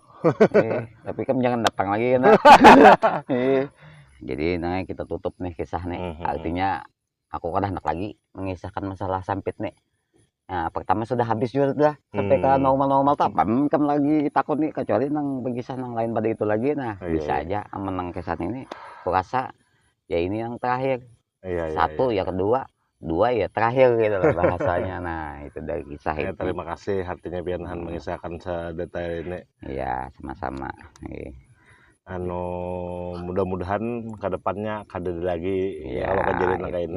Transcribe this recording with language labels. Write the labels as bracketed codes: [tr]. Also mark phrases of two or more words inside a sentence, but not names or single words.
[id] Tapi kan jangan datang lagi kan. Jadi nah kita tutup nih kisah nih. [bjn] Artinya aku kada hendak lagi mengisahkan masalah sampit nih. Nah, pertama sudah habis juga sudah sampai ke normal-normal tak kan lagi takut nih kecuali nang berkisah nang lain pada itu lagi. [id] Nah, bisa aja menang kisah ini. Aku rasa ya ini yang terakhir. Satu ya kedua, dua ya terakhir gitu loh bahasanya. Nah, itu dari kisah itu. Terima kasih artinya Pianhan mengisahkan sedetail ini. Iya, sama-sama. Mudah-mudahan ke depannya kada lagi kalau kejadian kayak ini.